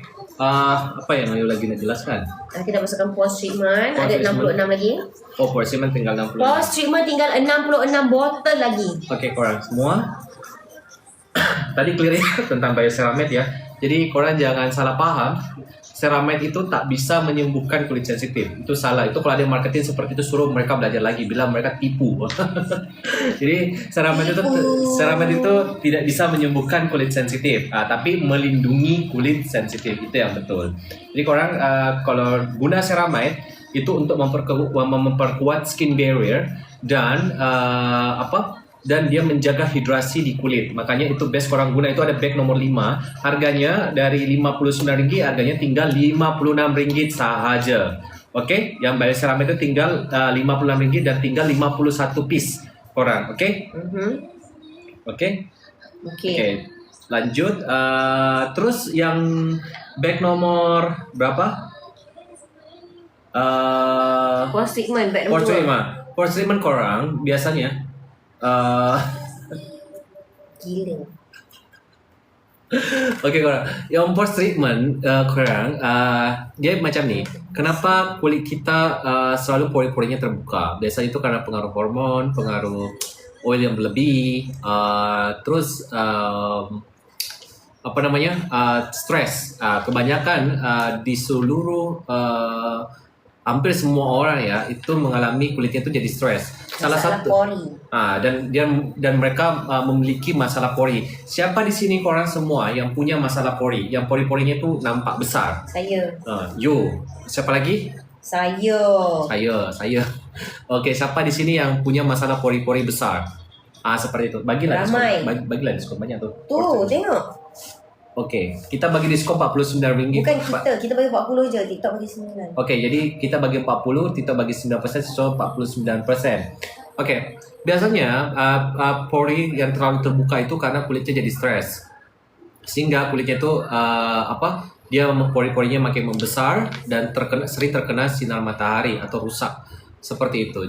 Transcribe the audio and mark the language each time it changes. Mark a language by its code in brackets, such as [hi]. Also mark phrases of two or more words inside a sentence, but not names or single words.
[ms] Apa yang Ayu lagi nak jelaskan? Kita masukkan [en] pause treatment. [ms] Pause ada 66 treatment. lagi. [en] Pause treatment [ms] tinggal 60. [en] Pause treatment [ms] tinggal 66 botol lagi. Okay korang semua. Tadi clear ya tentang bioceramide ya. Jadi korang jangan salah faham. [id] ceramide itu tak bisa menyembuhkan kulit sensitif. Itu salah. Itu kalau ada marketing seperti itu suruh mereka belajar lagi, bilang mereka tipu. Jadi ceramide itu tidak bisa menyembuhkan kulit sensitif, tapi melindungi kulit sensitif, itu yang betul. Jadi korang kalau guna ceramide itu untuk memperkuat [en] skin barrier [id] dan dan dia menjaga hidrasi di kulit. Makanya itu best korang guna. Itu ada bag nomor 5. [ms] Harganya dari RM59, harganya tinggal RM56 sahaja. Oke, yang bayar ceramide itu tinggal RM56 dan tinggal 51 piece korang. Oke? Oke. Lanjut. Terus yang bag nomor berapa? [en] Pores treatment [ms] bag nombor 2. [en] Pores treatment [ms] korang biasanya Gila. Oke korang, yang [en] pores treatment [ms] korang dia macam ni. [id] Kenapa kulit kita selalu pori-porinya terbuka? Biasanya itu karena pengaruh hormon, pengaruh oil yang berlebih, terus stres. Kebanyakan di seluruh hampir semua orang ya itu mengalami kulitnya itu jadi stres. Salah satu pori. Dan mereka memiliki masalah pori. Siapa di sini korang semua yang punya masalah pori, yang pori-porinya itu nampak besar? Saya. Siapa lagi? Saya. [ms] Okey, siapa di sini yang punya masalah pori-pori besar? Seperti itu. Bagilah Ramai. diskon. Bagilah diskon banyak tu. Tuh, tengok. Okey, kita bagi diskon RM49. Bukan kita bagi 40 je, TikTok bagi 9. Okey, jadi kita bagi 40, TikTok bagi 9%, [en] so 49%. [id] Okey, biasanya pori yang terlalu terbuka itu karena kulitnya jadi stres. Sehingga kulitnya itu dia pori-porinya makin membesar dan sering terkena sinar matahari atau rusak. Seperti itu.